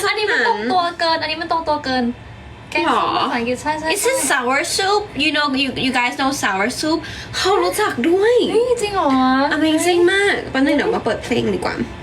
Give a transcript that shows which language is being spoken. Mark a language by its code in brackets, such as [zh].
[th] อันนี้มันตรงตัวเกิน อันนี้มันตรงตัวเกิน แกงส้มภาษาอังกฤษใช่ [en] Is it sour soup you know you guys know sour soup [th] เขารู้จักด้วย เฮ้ยจริงเหรอ Amazing มากแป๊บนึงเดี๋ยวมาเปิดเพลงดีกว่า